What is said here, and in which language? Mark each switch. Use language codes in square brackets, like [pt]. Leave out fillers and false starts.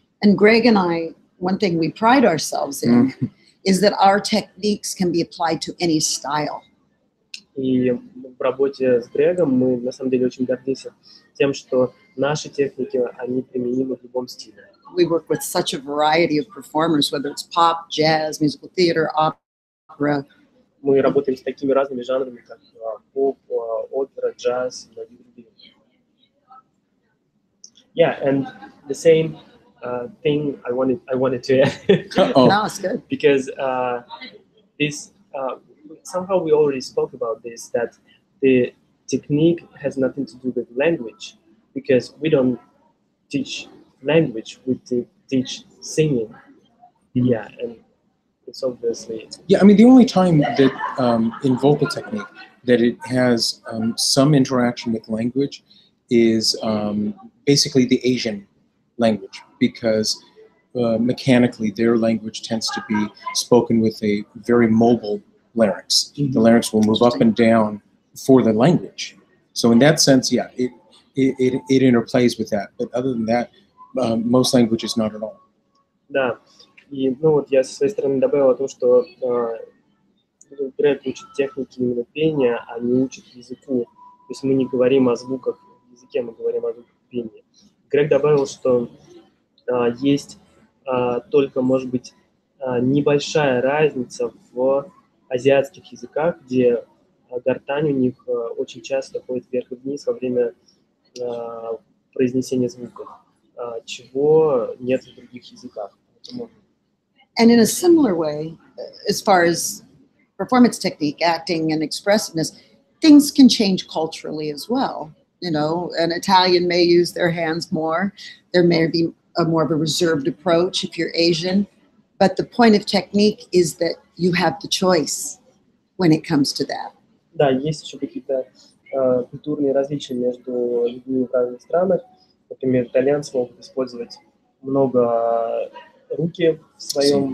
[en] And Greg and I, one thing we pride ourselves in is that our techniques can be applied to any style. [ru] И в работе с Грегом мы на самом деле очень гордимся тем, что наши техники, они применимы в любом стиле. [en] We work with such a variety of performers, whether it's pop, jazz, musical theater, opera. [ru] Мы работаем с такими разными жанрами, как поп, опера, джаз, и другие. [en] Yeah, and the same thing I wanted to add. No, it's good. Because this somehow we already spoke about this, that the technique has nothing to do with language, because we don't teach language, we teach singing. Yeah, and it's obviously... Yeah, I mean, the only time that in vocal technique that it has some interaction with language is basically the Asian language, because mechanically their language tends to be spoken with a very mobile larynx. The larynx will move up and down for the language. So in that sense, yeah, it interplays with that. But other than that, most languages not at all. [ru] Да, и вот я со своей стороны добавил о том, что Грег учит техники именно пения, а не учит языку. То есть мы не говорим о звуках в языке, мы говорим о звуках пения. Грег добавил, что есть только, может быть, небольшая разница в азиатских языках, где гортань у них очень часто ходит вверх и вниз во время произнесения звуков, чего нет в других языках. [en] And in a similar way, as far as performance technique, acting, and expressiveness, things can change culturally as well. You know, an Italian may use their hands more. There may be more of a reserved approach if you're Asian. But the point of technique is that you have the choice when it comes to that. [ru] Да, есть еще какие-то культурные различия между людьми в разных странах. Например, итальянцы могут использовать много руки в своем...